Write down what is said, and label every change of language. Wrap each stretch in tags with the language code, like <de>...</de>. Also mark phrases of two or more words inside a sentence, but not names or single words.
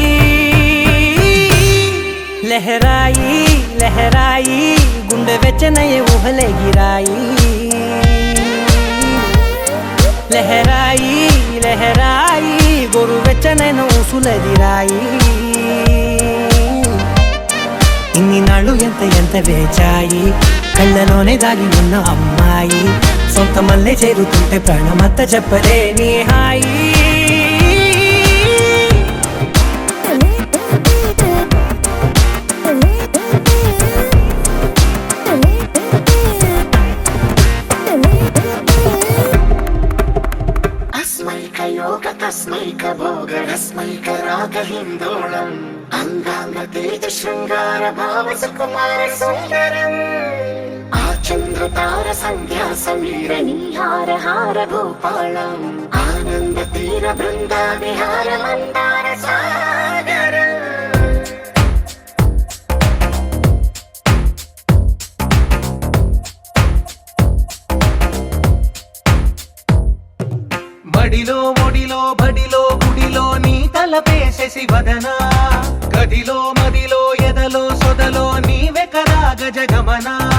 <te>లహరాయి లహరాయి గుండె వెచ్చనయ్యే ఊహలే గిరాయి లహరాయి లహరాయి గోరు వెచ్చనైన ఊసులదిరాయి ఇన్ని నాళ్ళు ఎంత వేచాయి కళ్ళలోనే దాగి ఉన్న అమ్మాయి సొంత మల్లె చేరుతుంటే ప్రాణమంత చెప్పలేని హాయి</te> <sa>योग तस्मैक भोग रस्मैक राग हिन्दोळम् अंगांग तेज शृंगार भाव सुकुमार सुंदरम् आचंद्र तार संध्या समीर नीहार हार भूपालम् आनंद तीर बृंदा विहार मंदार सागर</sa> <te>మడిలో ఒడిలో బడిలో గుడిలో నీ తలపేసేసి వదనా గదిలో మదిలో ఎదలో సొదలో నీవే కదా గజగమనా</te>